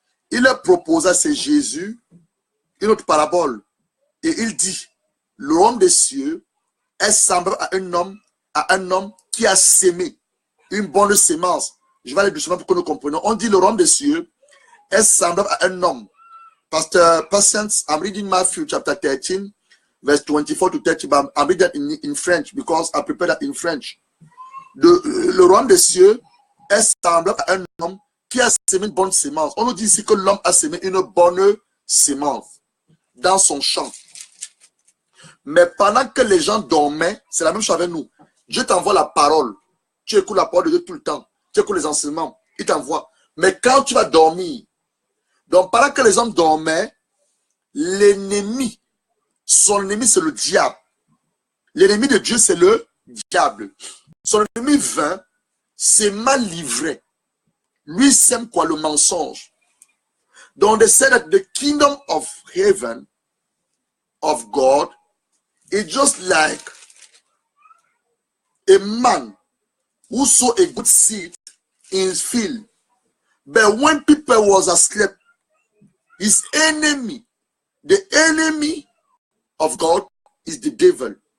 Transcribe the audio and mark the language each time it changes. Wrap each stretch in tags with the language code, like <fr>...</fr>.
<fr>Il leur proposa, c'est Jésus, une autre parabole. Et il dit, le royaume des cieux est semblable à un homme qui a sémé une bonne sémence. Je vais aller doucement pour que nous comprenions. On dit le royaume des cieux est semblable à un homme.</fr> <en>Pastor Patience, I'm reading Matthew chapter 13, verse 24 to 30, but I'm reading that in French because I prepared that in French.</en> <fr>Le royaume des cieux est semblable à un homme qui a sémé une bonne sémence. On nous dit ici que l'homme a sémé une bonne sémence dans son champ. Mais pendant que les gens dormaient, c'est la même chose avec nous. Dieu t'envoie la parole. Tu écoutes la parole de Dieu tout le temps. Tu écoutes les enseignements. Il t'envoie. Mais quand tu vas dormir, donc pendant que les hommes dormaient, l'ennemi, son ennemi c'est le diable. L'ennemi de Dieu c'est le diable. Son ennemi vint, c'est mal livré. Lui sème quoi? Le mensonge. Donc</fr> <en>they said that the kingdom of heaven, of God, is just like a man who sow a good seed in his field. But when people was asleep, his enemy, the enemy of God is the devil.</en>